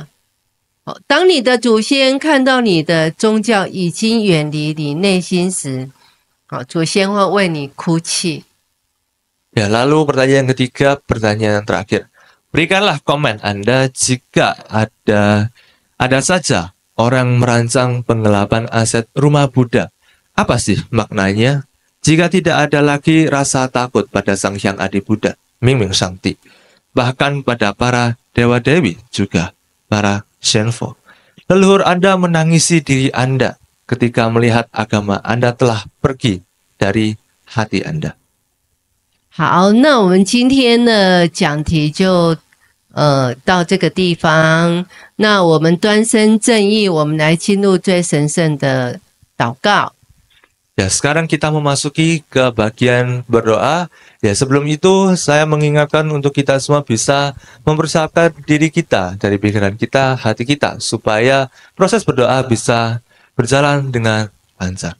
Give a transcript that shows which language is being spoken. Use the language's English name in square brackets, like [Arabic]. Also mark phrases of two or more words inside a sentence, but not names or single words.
[Chinese] 哦，当你的祖先看到你的宗教已经远离你内心时，哦，祖先会为你哭泣。 [Indonesian] Ya, lalu pertanyaan ketiga, pertanyaan terakhir. Berikanlah komen Anda jika ada saja orang merancang penggelapan aset rumah Buddha. Apa sih maknanya? Jika tidak ada lagi rasa takut pada Sang Hyang Adi Buddha, Mingming Shangti, bahkan pada para dewa-dewi juga para Shenfo. Leluhur Anda menangisi diri Anda ketika melihat agama Anda telah pergi dari hati Anda. [Chinese] 好，那我们今天的讲题就到这个地方。那我们端身正义，我们来进入最神圣的祷告。 [Indonesian] Ya, sekarang kita memasuki ke bagian berdoa. Ya, sebelum itu saya mengingatkan untuk kita semua bisa mempersiapkan diri kita dari pikiran kita, hati kita, supaya proses berdoa bisa berjalan dengan lancar.